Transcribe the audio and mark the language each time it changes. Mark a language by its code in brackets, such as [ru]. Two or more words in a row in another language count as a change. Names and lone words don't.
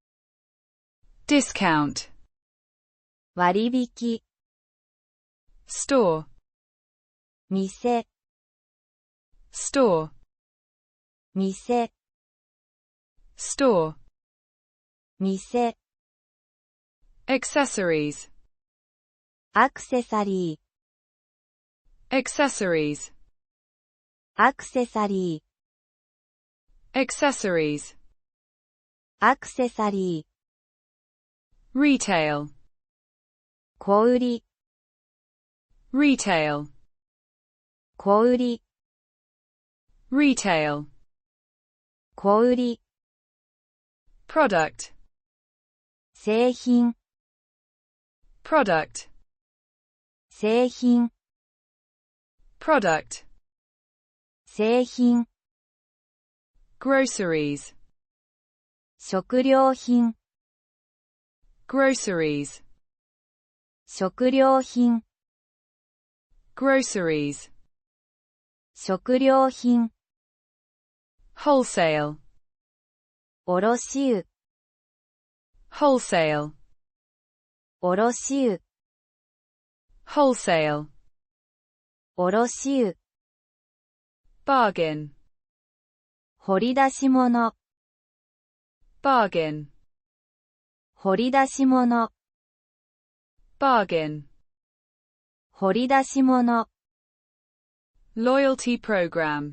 [en] Discount. [ja] 割引 [en] Store. [ja] 店 [en] Store. [ja] 店 [en] Store. [ja] 店 [en] Accessories. [ja] アクセサリ [en] Accessories. [ja] ーアクセサリ [en] Accessories. [ja] ーアクセサリ [en] Retail. [ja] ー小売り [en] Retail. [ja] 小売り [en] Retail. [ja] 小売り [en] Product. [ja] 製品 [en] Product. [ja] 製品 [en] Product. [ja] 製品 [en] Groceries. [ja] 食料品 [en] Groceries. [ja] 食料品 [en] Groceries. [ja] 食料品 [en] Wholesale. [ja] 卸売 [en] Wholesale. [ja] 卸売 [en] Wholesale. [ja] 卸売 [en] Bargain. [ja] 掘り出し物 [en] Bargain. [ja] 掘り出し物 [en] Bargain. [ja] 掘り出し物 [en] Loyalty program.